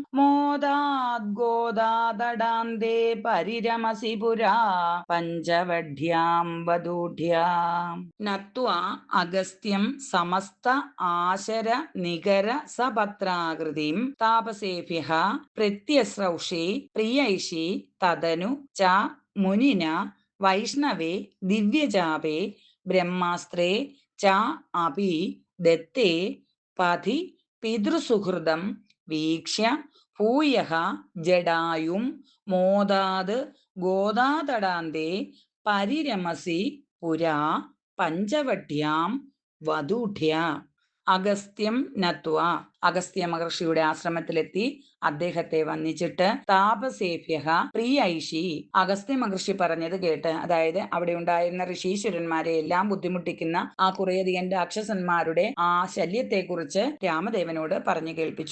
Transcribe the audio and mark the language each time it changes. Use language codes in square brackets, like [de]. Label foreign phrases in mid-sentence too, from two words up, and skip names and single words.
[sa] मोदाद्गोदादडान्ते परिरमसि पुरा पञ्चवढ्यां वधूढ्या नत्वा अगस्त्यं समस्त आशर निगर सपत्राकृतिं तापसेभ्यः प्रत्यस्रौषि प्रियैषि तदनु च मुनिना वैष्णवे दिव्यचापे ब्रह्मास्त्रे च अपि दत्ते पथि पितृसुहृदं वीक्ष्य भूयः जडायुं मोदाद् गोदातडान्ते परिरमसि പുരാ പഞ്ചവട്യാം വധൂഢ്യ. അഗസ്ത്യം നത്വ, [ml] അഗസ്ത്യ മഹർഷിയുടെ ആശ്രമത്തിലെത്തി അദ്ദേഹത്തെ വന്ദിച്ചിട്ട് [sa] താപസേഭ്യ പ്രിയൈഷി, [ml] അഗസ്ത്യ മഹർഷി പറഞ്ഞത് കേട്ട്, അതായത് അവിടെ ഉണ്ടായിരുന്ന ഋഷീശ്വരന്മാരെ എല്ലാം ബുദ്ധിമുട്ടിക്കുന്ന ആ കുറേയധികം രാക്ഷസന്മാരുടെ ആ ശല്യത്തെക്കുറിച്ച് രാമദേവനോട് പറഞ്ഞു കേൾപ്പിച്ചു.